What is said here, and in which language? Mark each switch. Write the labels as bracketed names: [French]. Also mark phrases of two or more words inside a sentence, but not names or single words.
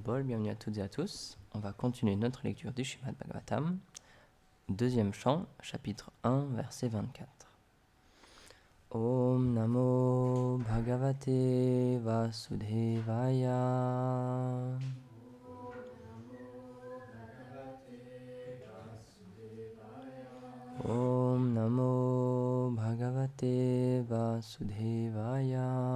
[French] Bol, bienvenue à toutes et à tous. On va continuer notre lecture du Srimad Bhagavatam, deuxième chant, chapitre 1, verset 24. [Sanskrit] ॐ नमो भगवते वासुदेवाय. ॐ नमो भगवते वासुदेवाय.